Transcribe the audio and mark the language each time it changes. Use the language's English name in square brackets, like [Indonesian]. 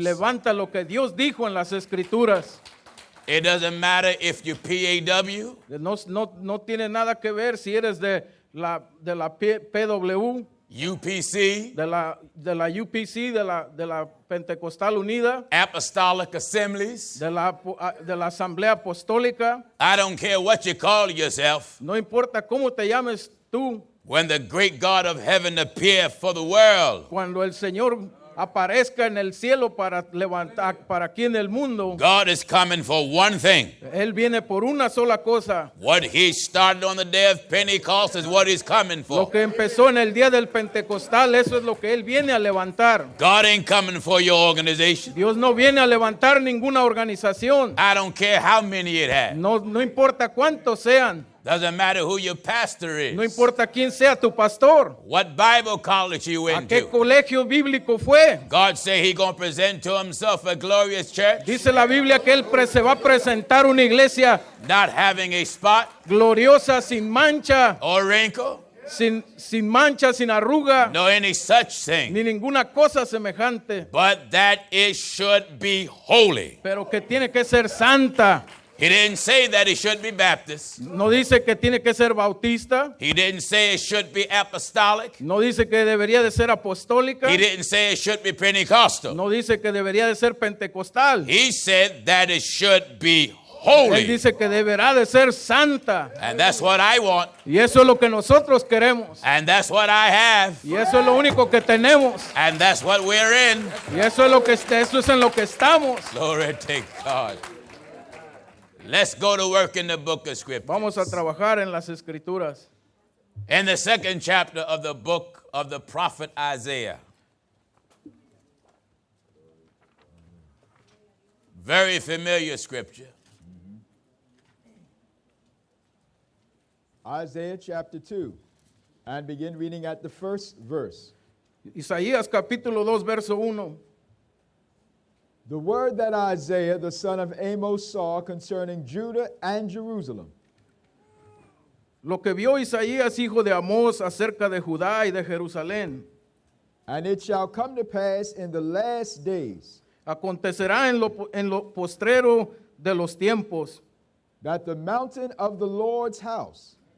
[Spanish] levanta lo que Dios dijo en las escrituras. [English] It doesn't matter if you're PAW, [Spanish] No tiene nada que ver si eres de la PW, [English] UPC, [Spanish] de la UPC, de la Pentecostal Unida, [English] Apostolic Assemblies. [Spanish] de la Asamblea Apostólica. [English] I don't care what you call yourself. [Spanish] No importa cómo te llames tú, [English] When the great God of heaven appear for the world, [Spanish] cuando el Señor aparezca en el cielo para levantar para aquí en el mundo, [English] God is coming for one thing. [Spanish] Él viene por una sola cosa. [English] What he started on the day of Pentecost is what he's coming [Spanish] Lo [English] for. [Spanish] que empezó en el día del Pentecostal, eso es lo que Él viene a levantar. [English] God ain't coming for your organization. [Spanish] Dios no viene a levantar ninguna organización. [English] I don't care how many it has. [Spanish] No importa cuántos sean. [English] Doesn't matter who your pastor [Spanish] No [English] is. [Spanish] importa quién sea tu pastor. [English] What Bible college you [Spanish] ¿A qué [English] into. [Spanish] colegio bíblico fue? [English] God say he going to present to himself a glorious church, [Spanish] Dice la Biblia que Él se va a presentar una iglesia [English] not having a spot [Spanish] gloriosa, sin mancha, [English] or wrinkle, [Spanish] sin mancha, sin arruga, [English] no any such thing. [Spanish] ni ninguna cosa semejante, [English] But that it should be holy. [Spanish] pero que tiene que ser santa. [English] He didn't say that it should be Baptist. [Spanish] No dice que tiene que ser bautista, [English] He didn't say it should be apostolic. [Spanish] no dice que debería de ser apostólica, [English] He didn't say it should be Pentecostal. [Spanish] no dice que debería de ser pentecostal. [English] He said that it should be [Spanish] Él [English] holy. [Spanish] dice que deberá de ser santa. [English] And that's what I want. [Spanish] Y eso es lo que nosotros queremos. [English] And that's what I have. [Spanish] Y eso es lo único que tenemos. [English] And that's what we're in. [Spanish] Y eso es en lo que estamos. [English] Glory to God. Let's go to work in the book of Scripture. [Spanish] Vamos a trabajar en las escrituras. [English] In the second chapter of the book of the prophet Isaiah. Very familiar scripture. Isaiah chapter 2, and begin reading at the first verse. [Spanish] Isaías capítulo 2, verso 1. [English] The word that Isaiah, the son of Amos, saw concerning Judah and Jerusalem. [Spanish] Lo que vio Isaías, hijo de Amós, acerca de Judá y de Jerusalén, [English] And it shall come to pass in the last days [Spanish] acontecerá en lo postrero de los tiempos, [English] that the mountain of the Lord's house